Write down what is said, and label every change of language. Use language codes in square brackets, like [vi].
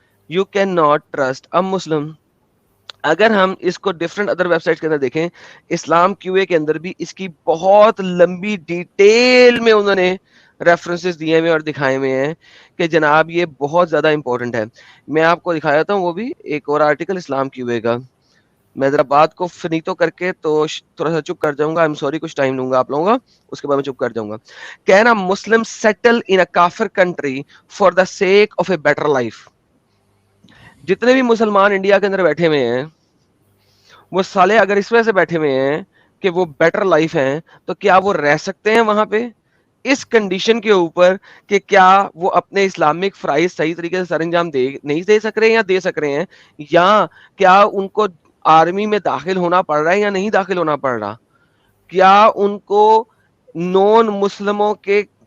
[en] You can not trust a Muslim. [ur] اگر ہم اس کو ڈفرنٹ ادر ویب سائٹ کے اندر دیکھیں، اسلام کیو اے کے اندر بھی اس کی بہت لمبی ڈیٹیل میں انہوں نے ریفرنسز دیے ہوئے اور دکھائے ہوئے ہیں کہ جناب یہ بہت زیادہ امپورٹنٹ ہے. میں آپ کو دکھایا تھا وہ بھی ایک اور آرٹیکل اسلام کیو اے کا. میں ذرا بات کو فنیتو کر کے تو تھوڑا سا چپ کر جاؤں گا. آئی ایم سوری، کچھ ٹائم لوں گا آپ لوگوں کا، اس کے بعد میں چپ کر جاؤں گا. [en] کہنا Muslim settle in a کافر country for the sake of a better life. [ur] جتنے بھی مسلمان انڈیا کے اندر بیٹھے ہوئے ہیں وہ سالے اگر اس وجہ سے بیٹھے ہوئے ہیں کہ وہ بیٹر لائف ہیں، تو کیا وہ رہ سکتے ہیں وہاں پہ اس کنڈیشن کے اوپر کہ کیا وہ اپنے اسلامک فرائض صحیح طریقے سے سر انجام نہیں دے سک رہے ہیں یا دے سک رہے ہیں، یا کیا ان کو آرمی میں داخل ہونا پڑ رہا ہے یا نہیں داخل ہونا پڑ رہا، کیا ان کو نون مسلموں کے